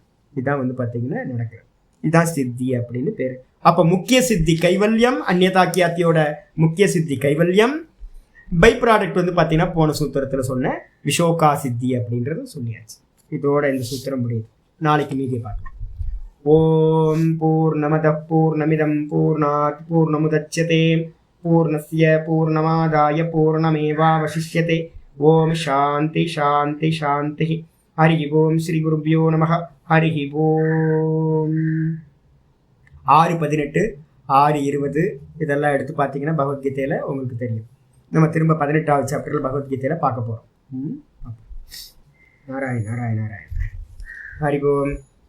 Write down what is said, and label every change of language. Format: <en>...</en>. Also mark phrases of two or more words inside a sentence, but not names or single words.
<ta>இதான் வந்து பார்த்தீங்கன்னா நடக்குது. இதான் சித்தி அப்படின்னு பேர். அப்போ முக்கிய சித்தி கைவல்யம், அந்நியதாக்கியாத்தியோட முக்கிய சித்தி கைவல்யம்.</ta> <en>by product</en> <ta>வந்து பார்த்தீங்கன்னா போன சூத்திரத்தில் சொன்ன விஷோகா சித்தி அப்படின்றது சொல்லியாச்சு. இதோட இந்த சூத்திரம் முடியுது. நாளைக்கு மீதி பார்க்கலாம்.</ta> <sa>ॐ पूर्णमदः पूर्णमिदं पूर्णात् पूर्णमुदच्यते पूर्णस्य पूर्णमादाय पूर्णमेवावशिष्यते. ॐ शान्तिः शान्तिः शान्तिः। हरिः ॐ श्री गुरुभ्यो नमः. हरिः ॐ.</sa> <ta>6:18 6:20 இதெல்லாம் எடுத்து பார்த்தீங்கன்னா பகவத்கீதையில் உங்களுக்கு தெரியும். நம்ம திரும்ப 18வது சாப்டரில் பகவத்கீதையில் பார்க்க போகிறோம்.</ta> <sa>नारायण नारायण नारायण। हरिः ॐ.</sa>